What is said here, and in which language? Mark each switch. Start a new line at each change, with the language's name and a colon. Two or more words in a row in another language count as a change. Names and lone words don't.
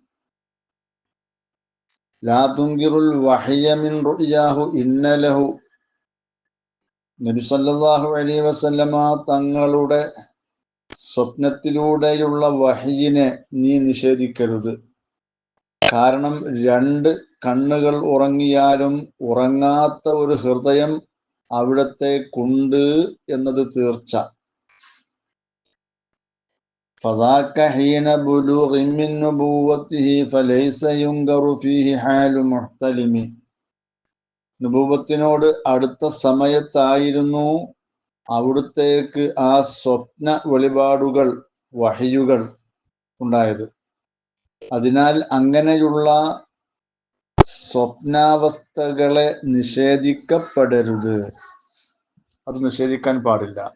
Arabic: لا تنكر الوحي من رؤياه إن له نبي صلى الله عليه وسلم
Malayalam: തങ്ങളുടെ സ്വപ്നത്തിലൂടെയുള്ള വഹയിനെ നീ നിഷേധിക്കരുത്. കാരണം രണ്ട് കണ്ണുകൾ ഉറങ്ങിയാലും ഉറങ്ങാത്ത ഒരു ഹൃദയം അവിടത്തേക്കുണ്ട് എന്നത് തീർച്ച.
Arabic: فذاك حين بلوغ من نبوته فليس ينكر فيه حال محتلم.
Malayalam: നബൂവത്തിനോട് അടുത്ത സമയത്തായിരുന്നു അവിടുത്തേക്ക് ആ സ്വപ്ന വെളിപാടുകൾ വഹയുകൾ ഉണ്ടായത്. അതിനാൽ അങ്ങനെയുള്ള സ്വപ്നാവസ്ഥകളെ നിഷേധിക്കപ്പെടരുത്, അത് നിഷേധിക്കാൻ പാടില്ല.